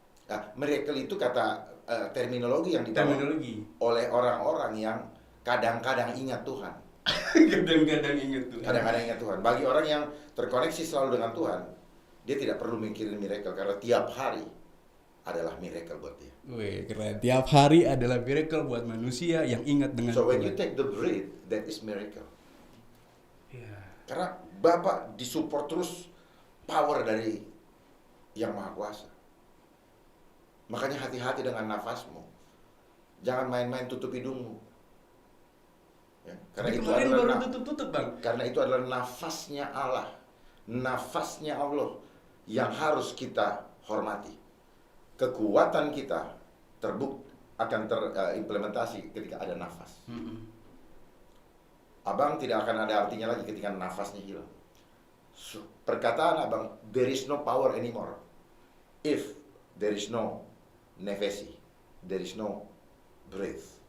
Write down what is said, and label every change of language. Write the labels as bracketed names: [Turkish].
[Indonesian] Nah, miracle itu kata terminologi yang dibawa oleh orang-orang yang kadang-kadang ingat Tuhan. Kadang-kadang ingat Tuhan. Bagi orang yang terkoneksi selalu dengan Tuhan, dia tidak perlu mikirin miracle karena tiap hari adalah miracle buat dia. Wih, keren. Tiap hari adalah miracle buat manusia yang ingat dengan [English] So when you take the breath, that is miracle. Yeah. [Indonesian] Karena Bapak disupport terus power dari Yang Maha Kuasa. Makanya hati-hati dengan nafasmu. Jangan main-main tutup hidungmu. Ya, karena itu adalah tutup Bang. Karena itu adalah nafasnya Allah. Nafasnya Allah yang harus kita hormati. Kekuatan kita akan terimplementasi ketika ada nafas. Abang tidak akan ada artinya lagi ketika nafasnya hilang. Perkataan Abang, [English] there is no power anymore if there is no nefesi, there is no breath.